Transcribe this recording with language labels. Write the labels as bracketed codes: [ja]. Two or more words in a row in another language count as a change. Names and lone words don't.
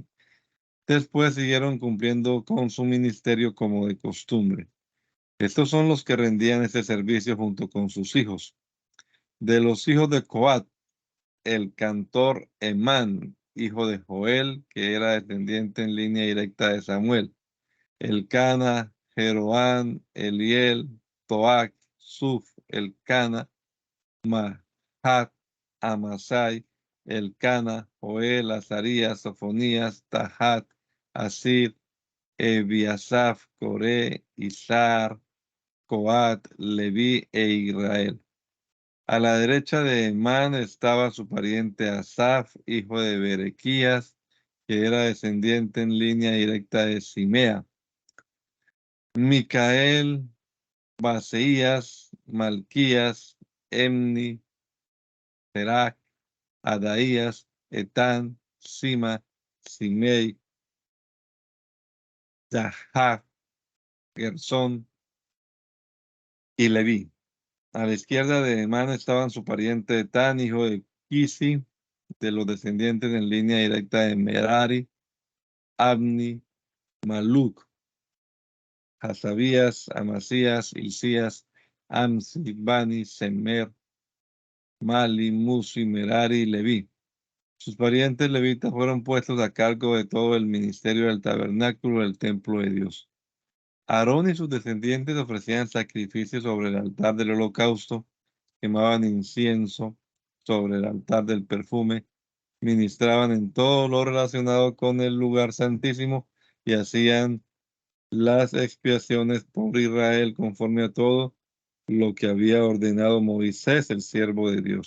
[es] Después siguieron cumpliendo con su ministerio como de costumbre. Estos son los que rendían ese servicio junto con sus hijos. De los hijos de Coat, el cantor Emán, hijo de Joel, que era descendiente en línea directa de Samuel. Elcana, Jeroán, Eliel, Toac, Suf, Elcana, Mahat, Amasai, Elcana, Joel, Azarías, Sofonías, Tahat, Asir, Ebiasaf, Coré, Izar, Coat, Leví e Israel. A la derecha de Emán estaba su pariente Asaf, hijo de Berequías, que era descendiente en línea directa de Simea. Micael, Baseías, Malquías, Emni, Serac, Adaías, Etán, Sima, Simei, Yahab, Gersón y Leví. A la izquierda de Emán estaban su pariente Etán, hijo de Kisi, de los descendientes en línea directa de Merari, Abni, Maluc, Hasabías, Amasías, Hilcías, Amsi, Bani, Semer, Mali, Musi, Merari y Leví. Sus parientes levitas fueron puestos a cargo de todo el ministerio del tabernáculo del templo de Dios. Aarón y sus descendientes ofrecían sacrificios sobre el altar del holocausto, quemaban incienso sobre el altar del perfume, ministraban en todo lo relacionado con el lugar santísimo y hacían las expiaciones por Israel conforme a todo lo que había ordenado Moisés, el siervo de Dios.